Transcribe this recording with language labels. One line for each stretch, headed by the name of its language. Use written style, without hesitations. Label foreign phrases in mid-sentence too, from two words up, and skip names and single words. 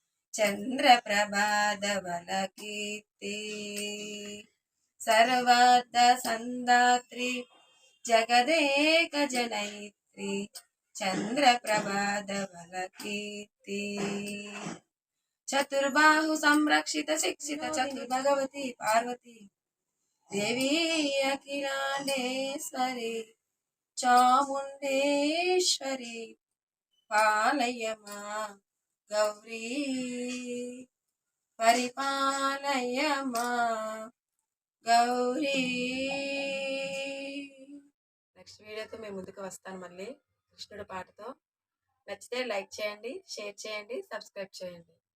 Sanskrit: चंद्रप्रभाधवलकीर्ति सर्वार्थ संदात्री जगदेक जनयित्री चंद्रप्रभाधवलकीर्ति चतुर्बाहु संरक्षित शिक्षित चतुर भगवती पार्वती देवी अखिलांडेश्वरी चामुंडेश्वरी పాలయమా గౌరీ పరిపాలయమా గౌరీ.
Telugu: నెక్స్ట్ వీడియోతో మేము ముందుకు వస్తాను మళ్ళీ కృష్ణుడి పాటతో. నచ్చితే లైక్ చేయండి, షేర్ చేయండి, సబ్స్క్రైబ్ చేయండి.